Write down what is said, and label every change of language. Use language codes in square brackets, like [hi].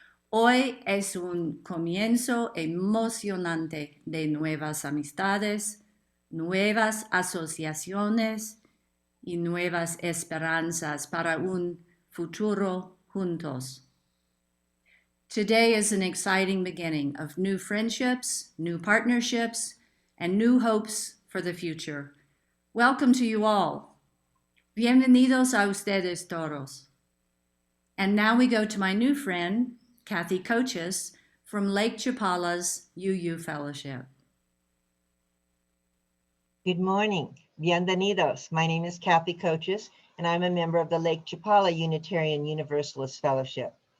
[es] Hoy es un comienzo emocionante de nuevas amistades, nuevas asociaciones y nuevas esperanzas para un futuro juntos. [en] Today is an exciting beginning of new friendships, new partnerships, and new hopes for the future. Welcome to you all. [es] Bienvenidos a ustedes todos. [en] And now we go to my new friend, Kathy Coaches, from Lake Chapala's UU Fellowship. Good morning. Bienvenidos. My name is Kathy Coaches, and I'm a member of the Lake Chapala Unitarian Universalist Fellowship.